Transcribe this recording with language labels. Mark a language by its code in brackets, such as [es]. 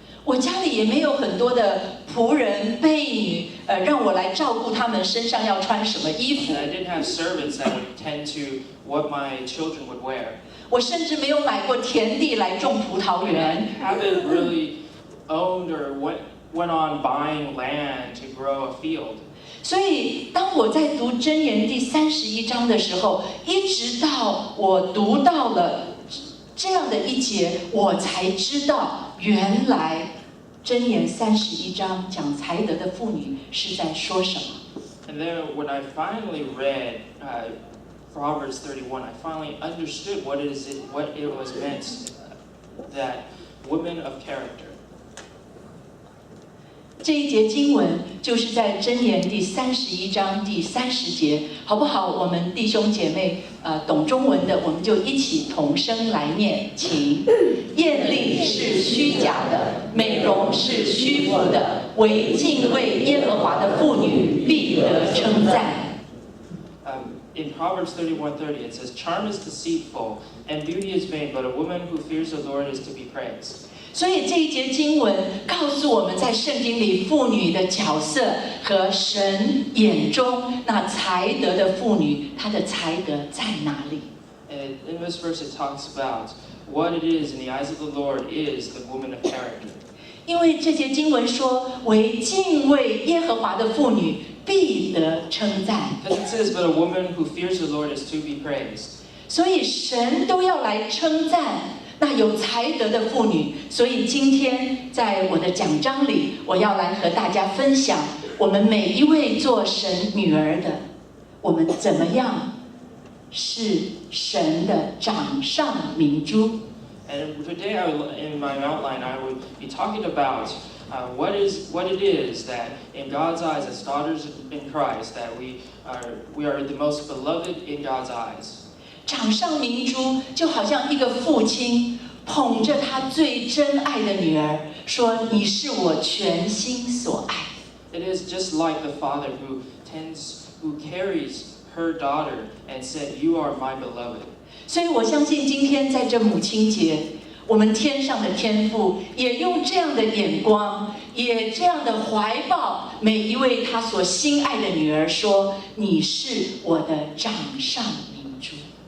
[zh] 我家里也没有很多的仆人婢女，让我来照顾他们身上要穿什么衣服。 [en] I didn't have servants that would tend to what my children would wear. [zh] 我甚至没有买过田地来种葡萄园。 [en] I haven't really owned or went on buying land to grow a field. [zh] 所以，当我在读箴言第31章的时候，一直到我读到了这样的一节，我才知道原来箴言31章讲才德的妇女是在说什么。 [en] And then when I finally read Proverbs 31, I finally understood what it was meant, that women of character. [zh] 这一节经文就是在箴言第31章第30节，好不好？我们弟兄姐妹懂中文的，我们就一起同声来念，请。艳丽是虚假的，美容是虚浮的，唯敬畏耶和华的妇女必得称赞。 [en] In Proverbs 31:30, it says, "Charm is deceitful, and beauty is vain, but a woman who fears the Lord is to be praised." [zh] 所以这一节经文告诉我们在圣经里妇女的角色和神眼中那才德的妇女，她的才德在哪里？ [en] And in this verse, it talks about what it is in the eyes of the Lord is the woman of character. [zh] 因为这节经文说，唯敬畏耶和华的妇女必得称赞。 [en] Because it says, "But a woman who fears the Lord is to be praised." [zh] 所以神都要来称赞那有才德的妇女。所以今天在我的讲章里，我要来和大家分享，我们每一位做神女儿的，我们怎么样是神的掌上明珠。 [en] And today, in my outline, I would be talking about what it is that, in God's eyes, as daughters in Christ, that we are the most beloved in God's eyes. [zh] 掌上明珠就好像一个父亲捧着他最珍爱的女儿，说：“你是我全心所爱。” [en] It is just like the father who carries her daughter and said, "You are my beloved." [zh] 所以我相信今天在这母亲节，我们天上的天父也用这样的眼光，也这样的怀抱每一位他所心爱的女儿，说：“你是我的掌上明珠。”